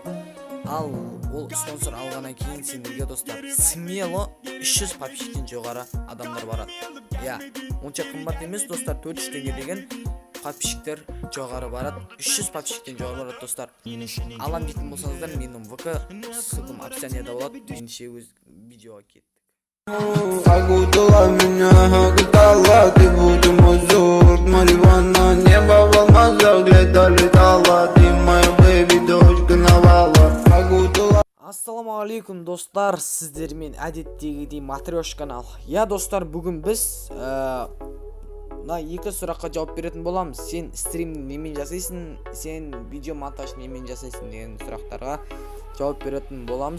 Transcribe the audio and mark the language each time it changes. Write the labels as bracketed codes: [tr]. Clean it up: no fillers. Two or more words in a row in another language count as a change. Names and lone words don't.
[kk] Ал ол спонсор алғаннан кейін сендерге достар смело 300 подписчиктен жоғары адамдар барады. Онша қымбат емес достар, 400 теңге деген подписчиктер жоғары барады, 300 подписчиктен жоғары барады достар. Алам дейтін болсаңыздар, менің ВК ссылкам описанияда болады. Ендеше өз видеоға кеттік. [ru] Окутала меня, окутала, ты будто мой золот, Мариванна, небо в алмазах летала, ты моя бэби, дочка навала. [kk] Ассалаумағалейкум достар, сіздермен әдеттегідей матрешка канал. Достар, бүгін біз екі сұраққа жауап беретін боламыз. Сен стримді немен жасайсың, сен видео монтажын немен жасайсың деген сұрақтарға жауап беретін боламыз.